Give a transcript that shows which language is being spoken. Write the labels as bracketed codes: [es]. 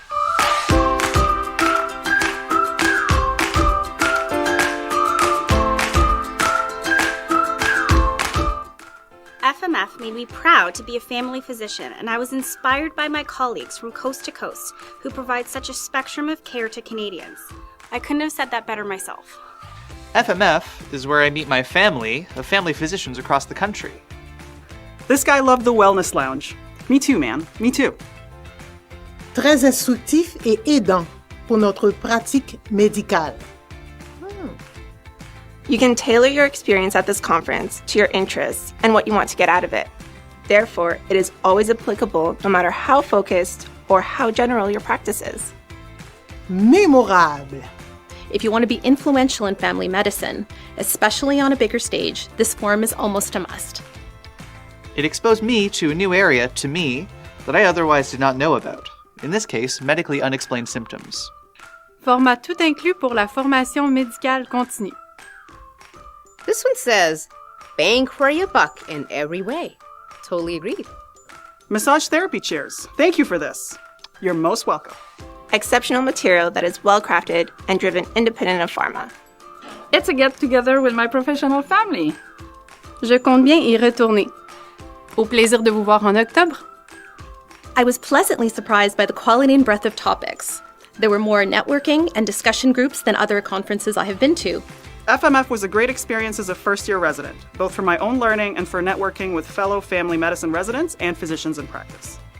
[en] FMF made me proud to be a family physician, and I was inspired by my colleagues from coast to coast who provide such a spectrum of care to Canadians. I couldn't have said that better myself. FMF is where I meet my family of family physicians across the country. This guy loved the wellness lounge. Me too, man. Me too. [fr] Très instructif et aidant pour notre pratique médicale. [en] You can tailor your experience at this conference to your interests and what you want to get out of it. Therefore, it is always applicable no matter how focused or how general your practice is. [fr] Mémorable. [en] If you want to be influential in family medicine, especially on a bigger stage, this forum is almost a must. It exposed me to a new area, to me, that I otherwise did not know about. In this case, medically unexplained symptoms. [fr] Format tout inclus pour la formation médicale continue. [en] This one says, bang for your buck in every way. Totally agreed. Massage therapy chairs. Thank you for this. You're most welcome. Exceptional material that is well crafted and driven independent of pharma. It's a get-together with my professional family. [fr] Je compte bien y retourner. Au plaisir de vous voir en octobre. [en] I was pleasantly surprised by the quality and breadth of topics. There were more networking and discussion groups than other conferences I have been to. FMF was a great experience as a first-year resident, both for my own learning and for networking with fellow family medicine residents and physicians in practice.